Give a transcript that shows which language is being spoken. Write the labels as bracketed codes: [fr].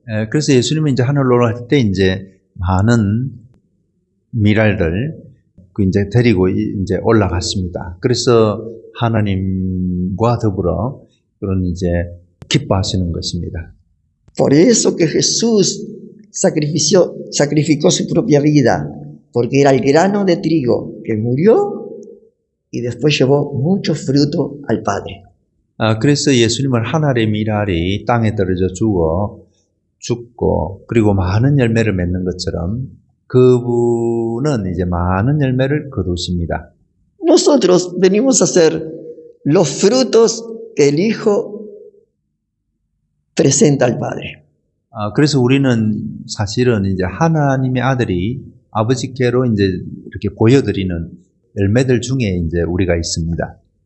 [ko] 그래서 예수님은 이제 하늘로 올라갈 때 이제 많은 미랄들 그 이제 데리고 이제 올라갔습니다. 그래서 하나님과 더불어 그런 이제 기뻐하시는 것입니다. [es] Por eso que Jesús sacrificó su propia vida, porque era el grano de trigo que murió y después llevó mucho fruto al Padre. [ko] 그래서 예수님은 하늘의 미랄이 땅에 떨어져 죽고 그리고 많은 열매를 맺는 것처럼 그분은 이제 많은 열매를 거두십니다. [es] Nosotros venimos a ser los frutos que el Hijo presenta al Padre. [ko] 그래서 우리는 사실은 이제 하나님의 아들이 아버지께로 이제 이렇게 보여드리는 열매들 중에 이제 우리가 있습니다.